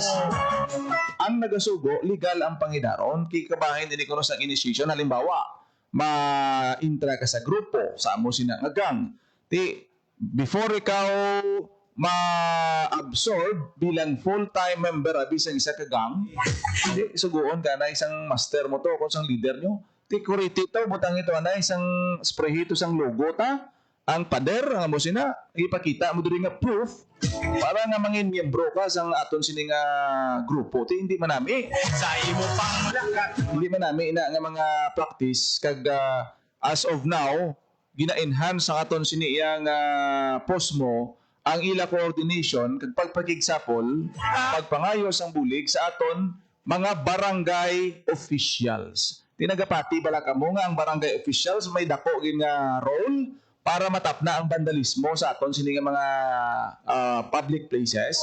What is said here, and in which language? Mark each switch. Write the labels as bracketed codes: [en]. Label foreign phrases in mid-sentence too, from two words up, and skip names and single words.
[hil] Ang nagasugo, legal ang pangidaron, kay kabahin din ko sa initiation, halimbawa, ma-intra ka sa grupo, sa amo sinangagang. Before ikaw ma-absorb bilang [en] full-time member [hil] abi sa isa ka gang, hindi suguon ka na isang master mo to kung isang leader nyo. Kuriti to, butang ito na isang spray ito sang logo ta, ang pader, ang mo sina, ipakita mo diri nga proof para nga mangin miyembro ka sang aton sini nga grupo. Hindi manami. Sa imo panglaka. Hindi manami ina nga mga practice kag [en] as of now [hil] gina-enhance ang aton sini yang POSMO ang ila coordination kag pagpakigsapol, pagpangayo sang bulig sa aton mga [en] barangay officials. [hil] Tinagapati bala kamo nga ang [en] barangay officials [hil] may dako gid nga role para matapna ang vandalismo sa aton sini nga mga [en] public places.